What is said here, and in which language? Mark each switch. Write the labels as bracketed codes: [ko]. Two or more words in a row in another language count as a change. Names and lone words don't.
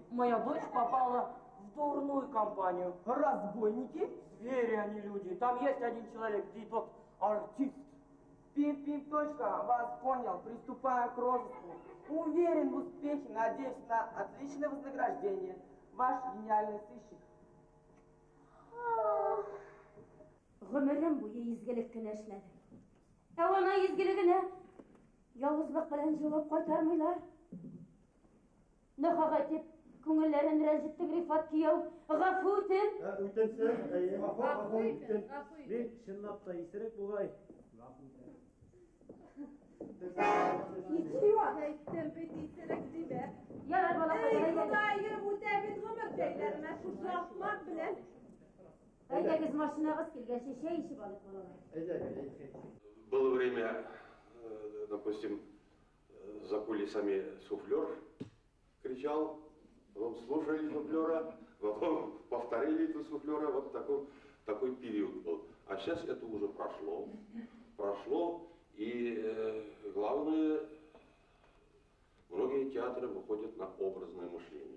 [ru] Моя дочь попала в дурную компанию. Разбойники? Звери, они люди. Там есть один человек, и тот артист. Пип-пип, точка, вас понял. Приступаю к розыску. Уверен в успехе, надеюсь на отличное вознаграждение. Ваш гениальный сыщик. [tt] Гомерем буе изгелек кенә эшләде. Ә ана изгелегенә явызлык белән җавап кайтармыйлар. Нахага итеп күңелләрен рәнҗетте Рифат кияү. Гафу үтен. Үтенсен, гафу итен. Мин чынлап та исерек бугай. Ярар бала әйдәгез машинагыз килгәнче чәй эчеп алып балалар. [ru] Было время, допустим, за кулисами суфлер кричал, потом слушали суфлера, потом повторили эту суфлера, вот такой период был. А сейчас это уже прошло, и главное, многие театры выходят на образное мышление.